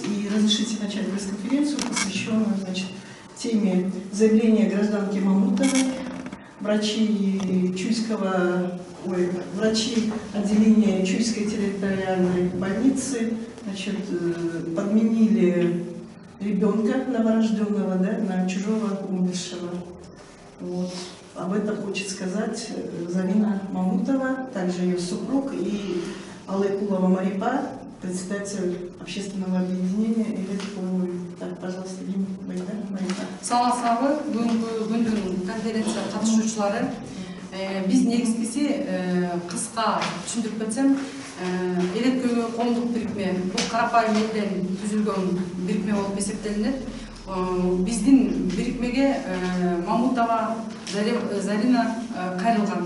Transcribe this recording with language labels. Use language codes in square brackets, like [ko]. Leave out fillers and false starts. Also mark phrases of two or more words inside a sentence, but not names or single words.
[ru] И разрешите начать пресс-конференцию, посвященную теме заявления гражданки Мамутовой, врачи отделения Чуйской территориальной больницы подменили ребенка новорожденного на чужого умершего. Вот. Об этом хочет сказать Зарина Мамутова, также ее супруг, и Алайкулова Марипа, председатель общественного объединения. Так, пожалуйста, Марипа. [ky] Саламатсызбы, бүгүнкү конференция катышуучулары. Биз негизгиси кыска түшүндүрүп кетсем, Элек көйгөй коомдук бирикме, бул карапайым элден түзүлгөн бирикме болуп эсептелинет. Биздин бирикмеге Мамутова Зарина кайрылган.